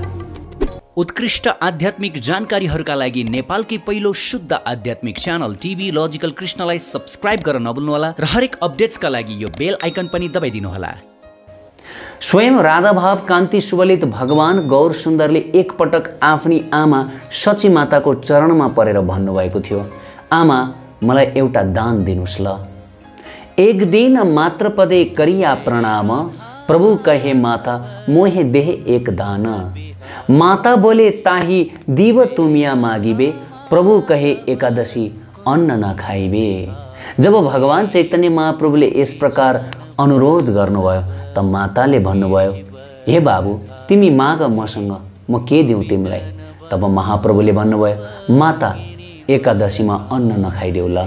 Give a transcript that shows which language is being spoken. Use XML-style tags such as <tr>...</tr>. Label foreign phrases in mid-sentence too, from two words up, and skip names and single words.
<ne>उत्कृष्ट आध्यात्मिक जानकारीहरूका लागि नेपालकै पहिलो शुद्ध आध्यात्मिक च्यानल टिभी लजिकल कृष्णलाई सब्स्क्राइब गर्न नभुल्नुहोला र हरेक अपडेट्सका लागि यो बेल आइकन पनि दबाइदिनुहोला। स्वयं राधाभाव कान्ति सुबलित भगवान गौर सुन्दरले एकपटक आफ्नी आमा सची माताको चरणमा परेर भन्नुभएको थियो, आमा मलाई एउटा दान दिनुस् ल।</ne> <bn>এক দিন মাত্র পদে করিয়া প্রণাম, প্রভু কহে মাতা মোহে দেহ এক দান। মাতা বোলে তাহি দিব তুমি যা মাগিবে, প্রভু কহে একাদশী অন্ন না খাইবে।</bn> <ne>जब भगवान चैतन्य महाप्रभुले यस प्रकार अनुरोध गर्नुभयो त माताले भन्नुभयो, हे बाबु तिमी माग मसँग, म के दिउँ तिमीलाई। तब महाप्रभुले भन्नुभयो, माता एकादशीमा अन्न नखाइदेऊ ल।</ne>